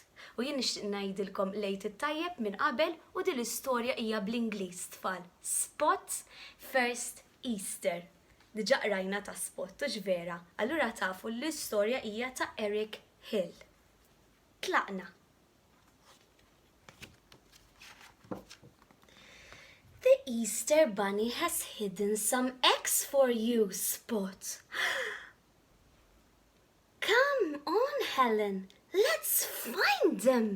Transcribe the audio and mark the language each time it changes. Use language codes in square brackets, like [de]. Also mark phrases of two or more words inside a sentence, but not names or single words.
[mt] U jien nixtieq ngħidilkom lejt it-tajjeb minn qabel u din l-istorja hija bl-Ingliż tfal. Spot first Easter. Diġà qrajna ta' Spot, u vera. Allura tafu l-istorja hija ta' Eric Hill. Tlaqna. [en] The Easter bunny has hidden some eggs for you, Spot. Come on, Helen. Let's find them!